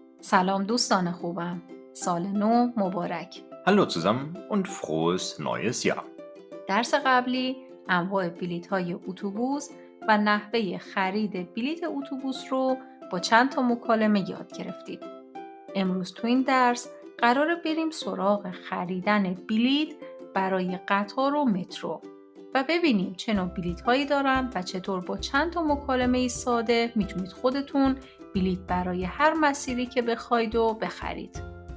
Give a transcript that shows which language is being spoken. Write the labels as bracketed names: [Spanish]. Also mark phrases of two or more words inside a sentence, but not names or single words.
[Persian] سلام دوستان خوبم. سال نو مبارک. [German] Hallo zusammen und frohes neues Jahr. [Persian] درس قبلی انواع بلیط‌های اتوبوس و نحوه خرید بلیط اتوبوس رو با چند تا مکالمه یاد گرفتید. امروز تو این درس قراره بریم سراغ خریدن بلیط برای قطار و مترو و ببینیم چه نوع بلیط‌هایی دارن و چطور با چند تا مکالمه ساده میتونید خودتون بلیط برای هر مسیری که بخواید و بخرید.